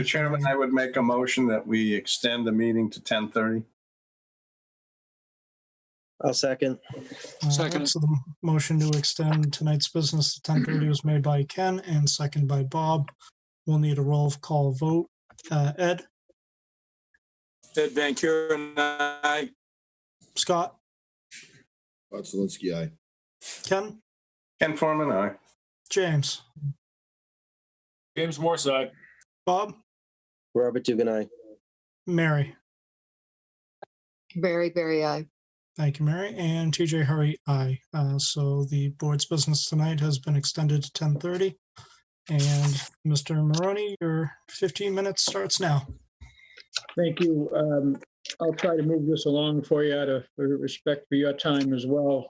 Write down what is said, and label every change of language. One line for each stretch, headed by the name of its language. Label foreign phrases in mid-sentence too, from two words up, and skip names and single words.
English: Chairman, I would make a motion that we extend the meeting to 10:30. I'll second. Second. So the motion to extend tonight's business to 10:30 was made by Ken and second by Bob. We'll need a roll call vote. Ed, Ed Van Kuren, aye. Scott, Scott Zelinski, aye. Ken, Ken Forman, aye. James, James Morse, aye. Bob, Robert Dugan, aye. Mary. Very aye. Thank you, Mary. And TJ Hurry, aye. So the board's business tonight has been extended to 10:30. And Mr. Maroney, your 15 minutes starts now. Thank you. I'll try to move this along for you out of respect for your time as well.